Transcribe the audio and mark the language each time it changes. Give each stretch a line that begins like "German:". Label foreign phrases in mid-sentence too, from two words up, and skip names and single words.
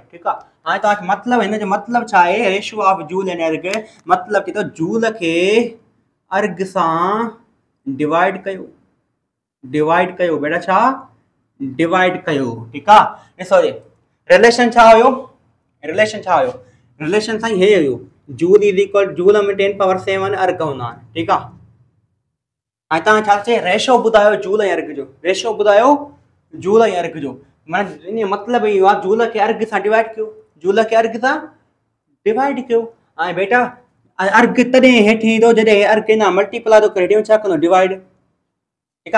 Sindhi: ठीकु आहे हाणे तव्हांखे मतिलबु हिन जो मतिलबु छा आहे
English: ratio of joule and erg
Sindhi: मतिलबु थी थो जूल खे अर्ग सां डिवाइड कयो बेटा छा डिवाइड कयो। ठीकु आहे ॾिसो रिलेशन छा हुयो रिलेशन साईं हे हुयो
English: joule is equal joule
Sindhi: में 10 पावर 7 अर्ग हूंदा आहिनि ठीकु आहे। हाणे तव्हां छा चए रेशो ॿुधायो जूल ऐं अर्ग जो, रेशो ॿुधायो जूल ऐं अर्ग जो, माना इन मतिलबु इहो आहे जूल खे अर्ग सां डिवाइड कयो, जूल खे अर्ग सां डिवाइड कयो। ऐं बेटा अर्ग तॾहिं हेठि ईंदो जॾहिं अर्ग इन मल्टीप्लाई थो करे ॾियो छा कंदो डिवाइड, ठीकु आहे।